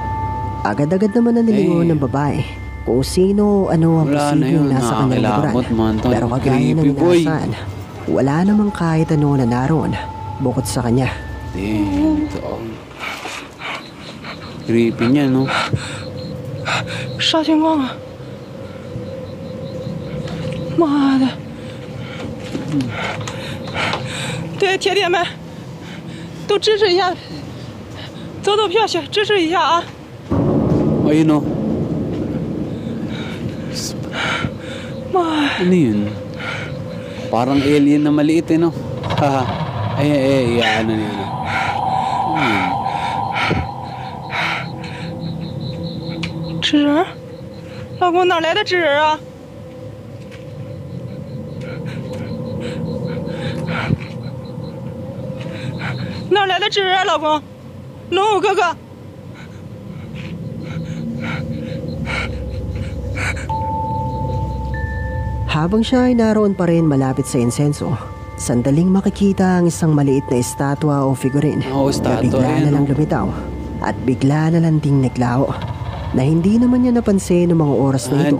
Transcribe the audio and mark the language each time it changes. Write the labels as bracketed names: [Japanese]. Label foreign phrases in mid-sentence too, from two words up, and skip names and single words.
[Filipino] Agad-agad naman na nilingon ng babae kung sino ano ang Wala na posibleng yun, nasa kanyang nakakilabot, likuran. man, tol. Pero kagaya ng [English] Creepy, boy. [Filipino] inaasahan, wala namang kahit ano na naroon bukod sa kanya. Damn, tol. Creepy niya, no? [Chinese] 啥情况啊？妈的！对，铁铁们都支持一下，走走票去支持一下啊！ [Filipino] Ayun, oh. [Chinese] 妈， [Filipino] Ano yun? Parang alien na maliit, eh, no? Haha. Ano yun? Ano yun? [Chinese] 纸人，老公哪来的纸人啊？哪来的纸人啊，老公？龙武哥哥， [Filipino] Habang siya ay naroon pa rin malapit sa insenso, sandaling makikita ang isang maliit na estatwa o figurine Oo, na estatwa, bigla na yan, lang oh. lumitaw at bigla na lang ding naglaho na hindi naman niya napansin ng mga oras na ito